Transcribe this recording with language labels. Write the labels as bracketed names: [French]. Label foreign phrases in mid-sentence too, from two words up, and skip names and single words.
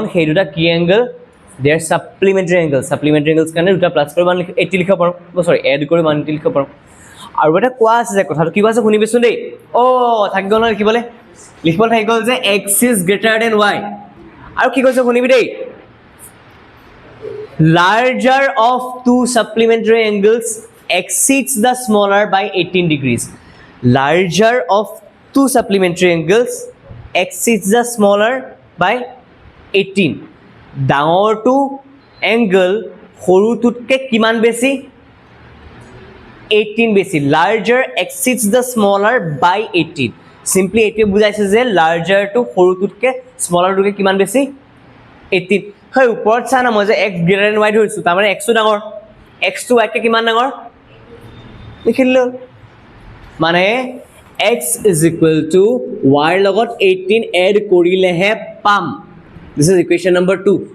[Assamese] সেই দুটা কি এংগল [English] they are supplementary angles [Assamese] কাৰণে দুটা প্লাছ কৰি 180 লিখিব পাৰোঁ চৰি এড কৰি 180 লিখিব পাৰোঁ আৰু এটা কোৱা আছে যে কথাটো কি আছে শুনিবিচোন দেই থাকি গ'ল নহয় লিখিবলৈ থাকি গ'ল যে [English] x is greater than y [Assamese] আৰু কি কৈছে শুনিবি দেই [English] larger of two supplementary angles exceeds the smaller by 18 degrees. Larger of two supplementary angles exceeds the smaller by 18. [Assamese] ডাঙৰটো এংগল সৰুটোতকৈ কিমান বেছি 18 বেছি [English] larger exceeds the smaller by 18. [Assamese] Simply এইটোৱে বুজাইছে যে largerটো সৰুটোতকৈ smallerটোতকৈ কিমান বেছি 18. হয় ওপৰত চা না মই যে [English] x greater than y [Assamese] ধৰিছোঁ তাৰমানে এক্সটো ডাঙৰ এক্সটো ৱাইতকৈ কিমান ডাঙৰ লিখিলোঁ মানে [English] x is equal to y [Assamese] ৰ লগত 18 এড কৰিলেহে পাম। [English] This is equation number 2.